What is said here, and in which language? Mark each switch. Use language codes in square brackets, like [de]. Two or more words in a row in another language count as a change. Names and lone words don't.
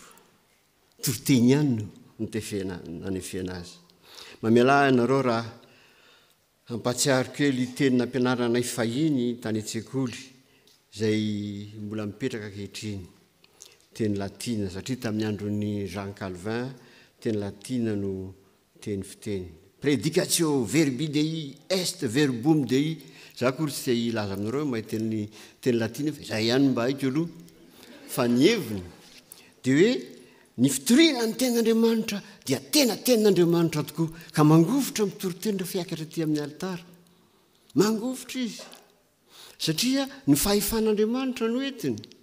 [mg] tori-teny ihany no notefena nanefena azy mamela ianareo raha ampatsiaro kely teny nampianaranay fahiny tany an-tsekoly izay mbola mipetraka ankehitriny teny latina satria tamin'ny andron'ny Jean Calvin teny latina no teny fiteny [la] prédicatio verbi dei est verbum dei [mg] za kory tsy ilaza aminareo mahay teny latina fa izay ihany mba haiko aloha fa ny heviny dia hoe ny fitoriana ny ten'Andriamanitra dia tena ten'Andriamanitra tokoa ka mangovotra mitori-teny rehefa hiakatra aty amin'ny altara mangovotra izy satria ny fahefan'Andriamanitra no entiny